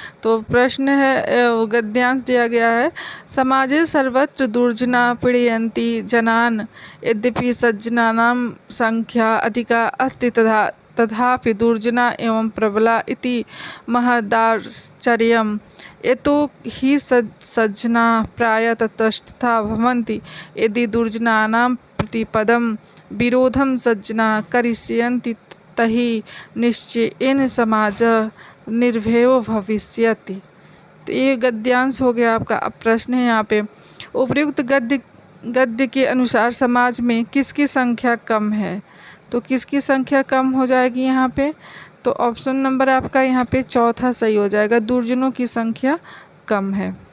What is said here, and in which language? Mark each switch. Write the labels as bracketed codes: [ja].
[hi] तो प्रश्न है, गद्यांश दिया गया है, [sa] समाजे सर्वत्र दुर्जना पीड़यन्ति जनान यद्यपि सज्जनानां संख्या अधिका अस्ति तथापि दुर्जना एवं प्रबला इति महदाश्चर्यम्। यतो हि सज्जना प्रायः तटस्था भवन्ति, यदि दुर्जनानां प्रतिपदं विरोधं सज्जना करिष्यन्ति तहि निश्चयेन समाज निर्भयो भविष्यति। [hi] तो ये गद्यांश हो गया आपका। अब प्रश्न है यहाँ पे, उपयुक्त गद्य के अनुसार समाज में किसकी संख्या कम है? तो किसकी संख्या कम हो जाएगी यहाँ पे? तो ऑप्शन नंबर आपका यहाँ पे चौथा सही हो जाएगा, दुर्जनों की संख्या कम है।